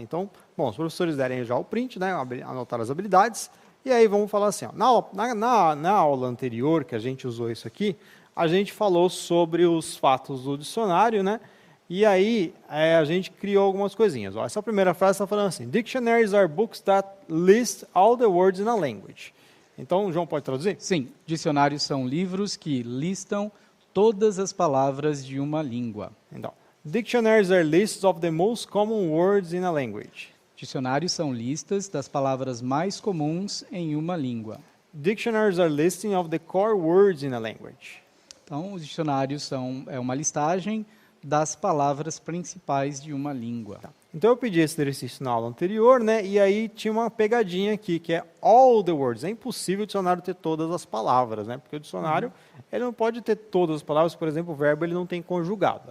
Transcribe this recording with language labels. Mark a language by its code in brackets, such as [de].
[pt] Então, bom, os professores derem já o print, né? Anotar as habilidades, e aí vamos falar assim, ó, na aula anterior, que a gente usou isso aqui, a gente falou sobre os fatos do dicionário, né? E aí, a gente criou algumas coisinhas. Ó, essa primeira frase está falando assim, [en] Dictionaries are books that list all the words in a language. [pt] Então, o João pode traduzir? Sim, dicionários são livros que listam todas as palavras de uma língua. [en] Então, dictionaries are lists of the most common words in a language. [pt] Dicionários são listas das palavras mais comuns em uma língua. [en] Dictionaries are listing of the core words in a language. [pt] Então, os dicionários são uma listagem das palavras principais de uma língua. Então eu pedi esse exercício na aula anterior, né? E aí tinha uma pegadinha aqui, que é [en] all the words. [pt] É impossível o dicionário ter todas as palavras, né? Porque o dicionário, ele não pode ter todas as palavras. Por exemplo, o verbo ele não tem conjugado.